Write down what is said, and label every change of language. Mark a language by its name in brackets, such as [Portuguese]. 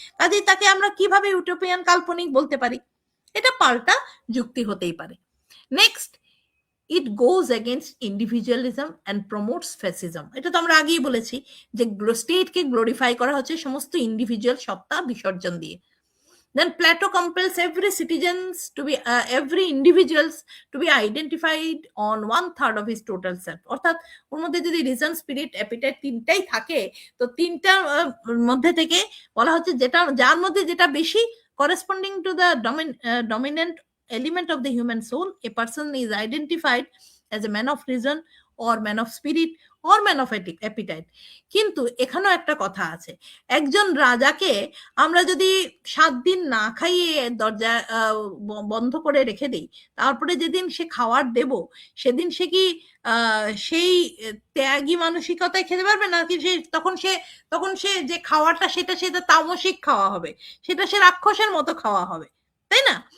[Bangla] কাজেই তাকে আমরা কিভাবে ইউটোপিয়ান কাল্পনিক বলতে পারি? এটা পাল্টা যুক্তি হতেই পারে। [English] Next, it goes against individualism and promotes fascism. [Bangla] এটা তো আমরা আগেই বলেছি যে স্টেটকে গ্লোরিফাই করা হচ্ছে সমস্ত ইন্ডিভিজুয়াল সত্তা বিসর্জন দিয়ে। [English] Then Plato compels every individuals to be identified on 1/3 of his total self. [Bangla] অর্থাৎ ওর মধ্যে যদি রিজন, স্পিরিট, অ্যাপিটাইট তিনটাই থাকে, তো তিনটার মধ্যে থেকে বলা হচ্ছে যার মধ্যে যেটা বেশি [English] Corresponding to the dominant element of the human soul, a person is identified as a man of reason or man of spirit or man of appetite. [Bangla] কিন্তু এখানেও একটা কথা আছে, একজন রাজাকে আমরা যদি 7 দিন না খাইয়ে দরজা বন্ধ করে রেখে দিই, তারপরে যেদিন সে খাবার দেব, সেদিন সে কি সেই ত্যাগী মানসিকতায় খেতে পারবে? নাকি তখন সে যে খাওয়াটা সেটা তামসিক খাওয়া হবে, সেটা সে রাক্ষসের মতো খাওয়া হবে, তাই না?